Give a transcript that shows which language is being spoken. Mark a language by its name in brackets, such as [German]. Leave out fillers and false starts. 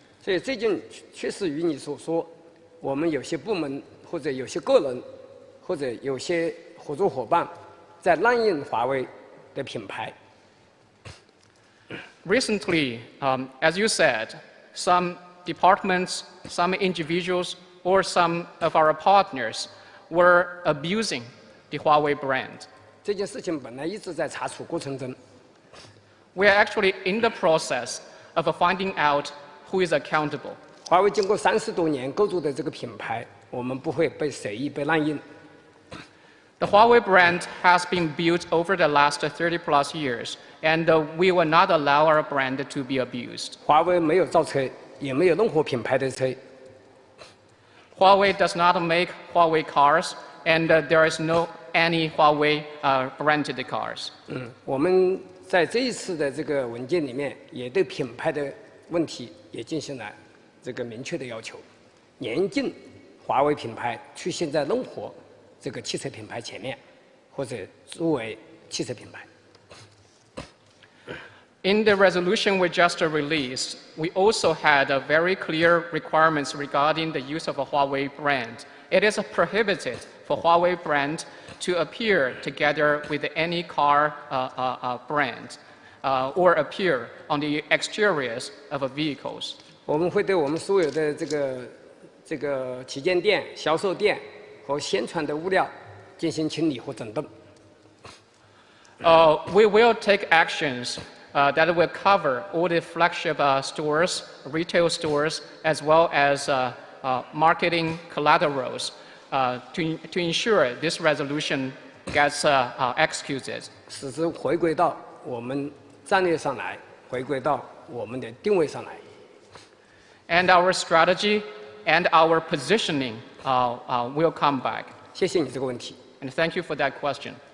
[Chinese] 所以最近确实与你所说，我们有些部门或者有些个人或者有些合作伙伴在滥用华为的品牌。 [English] Recently, as you said, some departments, some individuals, or some of our partners were abusing the Huawei brand. [Chinese] 这件事情本来一直在查处过程中。 [English] We are actually in the process of finding out who is accountable. [Chinese] 华为经过30多年构筑的这个品牌，我们不会被随意被滥用。 [English] The Huawei brand has been built over the last 30+ years, and we will not allow our brand to be abused. [Chinese] 华为没有造车。也没有任何品牌的车。 [English] Huawei does not make Huawei cars, and there is no any Huawei branded cars. [Chinese] 我们在这一次的这个文件里面，也对品牌的问题也进行了这个明确的要求，严禁华为品牌出现在任何这个汽车品牌前面，或者作为汽车品牌。 [English] In the resolution we just released, we also had very clear requirements regarding the use of a Huawei brand. It is prohibited for Huawei brand to appear together with any car brand or appear on the exteriors of vehicles. [Chinese] 我们会对我们所有的这个旗舰店、销售店和宣传的物料进行清理和整顿。 [English] We will take actions. That will cover all the flagship stores, retail stores, as well as marketing collaterals to ensure this resolution gets executed. [Chinese] 使之回归到我们战略上来，回归到我们的定位上来。 [English] And our strategy and our positioning will come back. [Chinese] 谢谢你这个问题。 [English] And thank you for that question.